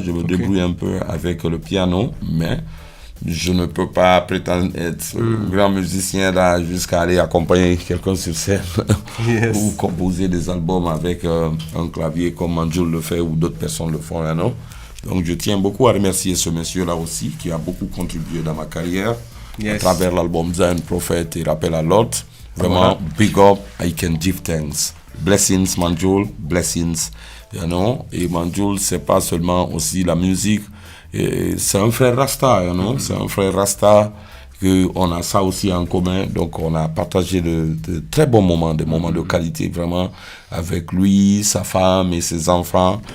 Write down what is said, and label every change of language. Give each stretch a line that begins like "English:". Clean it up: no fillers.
French: Je me débrouille un peu avec le piano, mais je ne peux pas prétendre être grand musicien là jusqu'à aller accompagner quelqu'un sur scène ou composer des albums avec un clavier comme Manjoul le fait ou d'autres personnes le font. Non? Donc je tiens beaucoup à remercier ce monsieur-là aussi qui a beaucoup contribué dans ma carrière à travers l'album Zion Prophet et Rappel à l'ordre. Vraiment,
English: big up, I can give thanks. Blessings, Manjoul, blessings. You know?
French: Et Manjoul, c'est pas seulement aussi la musique, et c'est un frère Rasta,
English: you know?
French: C'est un frère Rasta, on a ça aussi en commun. Donc, on a partagé de très bons moments, des moments de qualité, vraiment, avec lui, sa femme et ses enfants.